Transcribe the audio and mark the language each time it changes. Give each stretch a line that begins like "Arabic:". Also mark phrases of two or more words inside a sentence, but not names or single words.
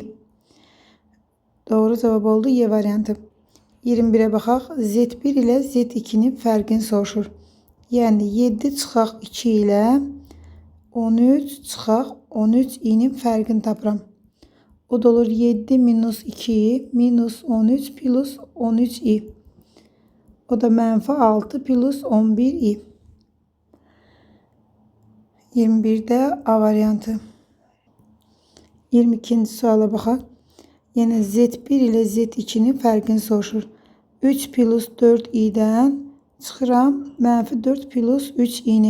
Azerbaijani: Doğru cavab oldu Y variantı. 21'e baxaq. Z1 ilə Z2'nin fərqini soruşur. Yəni 7 çıxaq 2 ilə 13 çıxaq 13i'nin fərqini tapıram. O da olur 7 minus 2i minus 13 plus 13i. O da mənfi 6 plus 11i. 21'də A variantı. 22-ci suala baxaq. Yəni Z1 ilə Z2'nin fərqini soruşur. 3 plus 4i'dən çıxıram mənfi 4 plus 3i'ni.